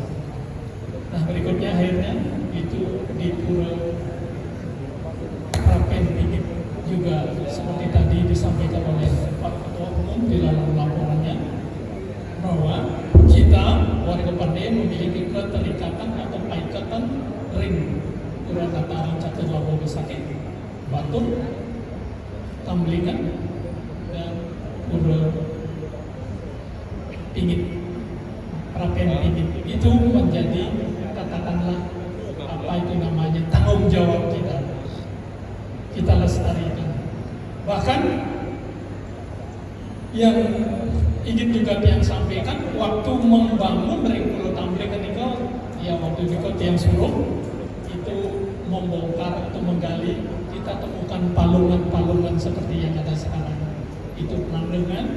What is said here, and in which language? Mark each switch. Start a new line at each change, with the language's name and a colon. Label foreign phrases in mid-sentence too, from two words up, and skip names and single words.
Indonesian: Nah berikutnya akhirnya itu di Pura Prapen Pingit juga seperti tadi disampaikan oleh Pak Ketua Umum di dalam laporannya, bahwa kita warga Pandai memiliki keterikatan atau
Balinese: paikatan ring
Indonesian: Pura Tataran Catur Labuh Besakih, Batur, Tamblingan, dan Pura Pingit, Prapen Pingit. Itu menjadi katakanlah apa itu namanya tanggung jawab kita lestarikan. Bahkan yang ingin juga yang sampaikan, waktu membangun ring Pulau Tamblingan itu, waktu juga
Balinese: tiang suruh
Indonesian: itu membongkar atau menggali, kita temukan palungan-palungan seperti yang ada sekarang.